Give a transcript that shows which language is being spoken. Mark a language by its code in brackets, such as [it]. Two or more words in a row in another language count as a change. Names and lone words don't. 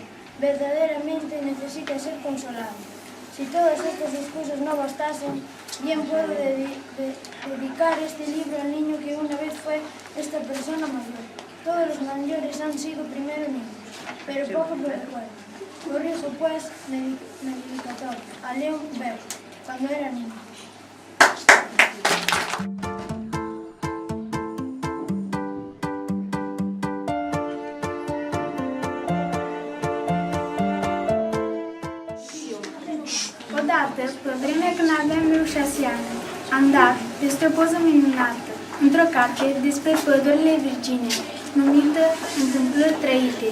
[es] Verdaderamente necesita ser consolado. Si todas estas excusas no bastasen, bien puedo dedicar este libro al niño que una vez fue esta persona mayor. Todos los mayores han sido primero niños, pero poco me recuerdo. Corrijo pues mi dedicatoria a León Beu, cuando era niño. [ro] Odată, pe vremea când aveam eu 6 ani, am dat peste o poză minunată, într-o carte despre pădurile virgine, numită Întâmplări trăite.